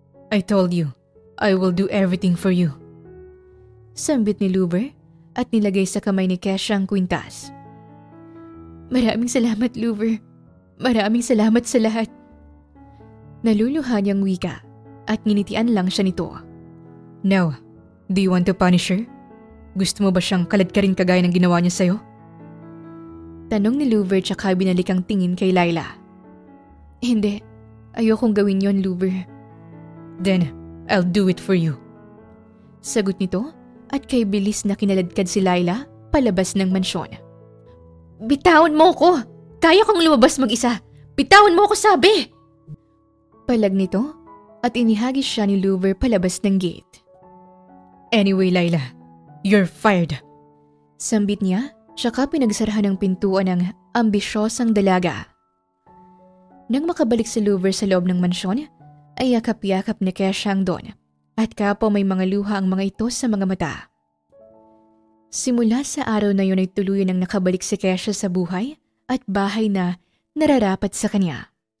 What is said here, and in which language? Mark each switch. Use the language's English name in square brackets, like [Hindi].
[English] I told you, I will do everything for you. [Filipino] Sambit ni Louver at nilagay sa kamay ni Kesha ang kwintas. Maraming salamat, Louver. Maraming salamat sa lahat. Naluluha niyang wika at nginitian lang siya nito. [English] Now, do you want to punish her? [Filipino] Gusto mo ba siyang kaladkarin kagaya ng ginawa niya sa'yo? Tanong ni Louver tsaka binalik ang tingin kay Laila. Hindi, ayokong gawin yon, Louver. [English] Then, I'll do it for you. [Filipino] Sagot nito at kay bilis na kinaladkad si Laila palabas ng mansyon. Bitawan mo ko! Kaya kong lumabas mag-isa! Bitawan mo ko, sabi! Palag nito at inihagis siya ni Louver palabas ng gate. [English] Anyway, Laila, you're fired. [Filipino] Sambit niya, tsaka pinagsarahan ng pintuan ng ambisyosang dalaga. Nang makabalik si Louver sa loob ng mansyon, ay yakap-yakap ni Kesha ang Don at kapo may mga luha ang mga ito sa mga mata. Simula sa araw na yun ay tuluyan ang nakabalik si Kesha sa buhay at bahay na nararapat sa kanya.